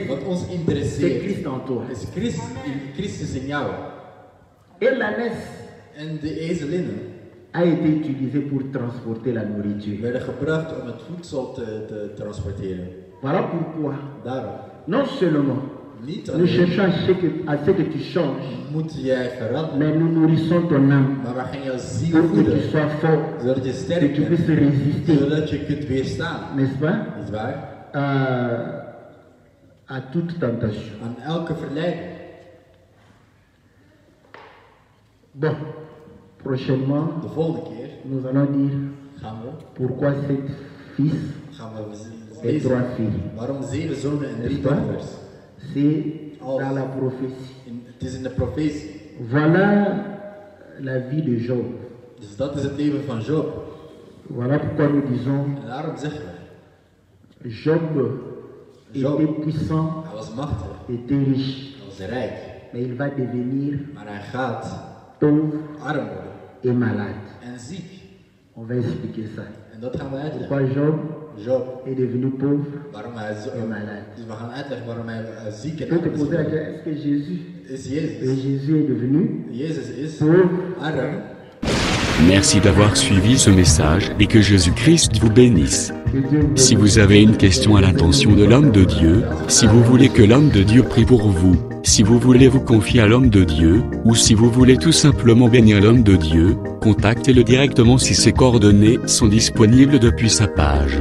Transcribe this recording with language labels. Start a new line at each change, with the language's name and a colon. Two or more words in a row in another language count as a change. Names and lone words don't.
Dutch: Wat ons
French: c'est
Dutch: interesseert
French: Christ en toi.
Dutch: is Christus in jou.
French: Et l'ânesse
Dutch: En de ezelinnen
French: a été utilisée pour transporter la nourriture.
Dutch: werden gebruikt om het voedsel te transporteren.
French: Voilà pourquoi,
Dutch: Daarom,
French: non seulement
Dutch: niet
French: nous
Dutch: alleen
French: cherchons à ce que tu changes,
Dutch: moet jij veranderen,
French: mais nous nourrissons ton âme
Dutch: maar we gaan jouw ziel
French: pour que tu
Dutch: voeden,
French: sois fort,
Dutch: zodat je
French: que
Dutch: sterk
French: tu puisses
Dutch: bent,
French: résister,
Dutch: zodat je kunt weerstaan.
French: n'est-ce pas,
Dutch: Niet waar?
French: à toute tentation.
Dutch: Aan elke verleiding.
French: Bon, prochainement,
Dutch: De volgende keer
French: nous allons dire
Dutch: gaan we
French: pourquoi 7 fils et
Dutch: lezen
French: 3 filles.
Dutch: waarom 7 zonen en 3
French: N'est-ce pas?
Dutch: dochters.
French: C'est dans la prophétie.
Dutch: Het is in de profetie.
French: Voilà la vie de Job.
Dutch: Dus dat is het leven van Job.
French: Voilà pourquoi nous disons
Dutch: En daarom zeggen we, Job Job.
French: était puissant,
Dutch: hij was machtig,
French: était riche,
Dutch: hij was rijk,
French: mais il va devenir
Dutch: maar hij gaat
French: pauvre
Dutch: arm worden
French: et malade.
Dutch: en ziek.
French: On va expliquer ça.
Dutch: En dat gaan we uitleggen.
French: Pourquoi Job
Dutch: Job,
French: est devenu pauvre
Dutch: waarom hij zo
French: et malade.
Dutch: Dus we gaan uitleggen waarom hij ziek
French: Je
Dutch: en
French: peux te
Dutch: arm is
French: poser la
Dutch: geworden.
French: question, est-ce que Jésus,
Dutch: Is Jezus.
French: Jésus est devenu
Dutch: Jezus is
French: pauvre?
Dutch: arm.
French: Merci d'avoir suivi ce message et que Jésus-Christ vous bénisse. Que Dieu vous Si bénisse. vous avez une question à l'intention de l'homme de Dieu, si vous voulez que l'homme de Dieu prie pour vous, si vous voulez vous confier à l'homme de Dieu, ou si vous voulez tout simplement bénir l'homme de Dieu, contactez-le directement si ses coordonnées sont disponibles depuis sa page.